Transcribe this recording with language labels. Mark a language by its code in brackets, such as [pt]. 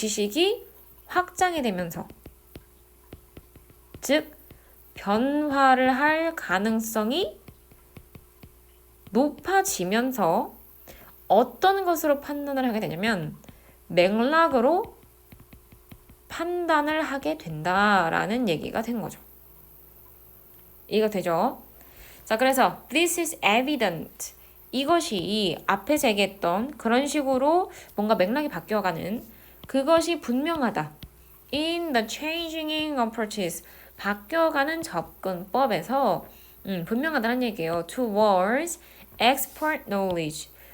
[ko] 지식이 확장이 되면서 즉 변화를 할 가능성이 높아지면서 어떤 것으로 판단을 하게 되냐면 맥락으로 판단을 하게 된다라는 얘기가 된 거죠. 이해가 되죠? 자, 그래서 [en] this is evident. [ko] 이것이 앞에서 얘기했던 그런 식으로 뭔가 맥락이 바뀌어가는 그것이 분명하다. [en] In the changing approaches. [ko] 바뀌어가는 접근법에서 분명하다는 얘기예요. [en] Towards expert knowledge.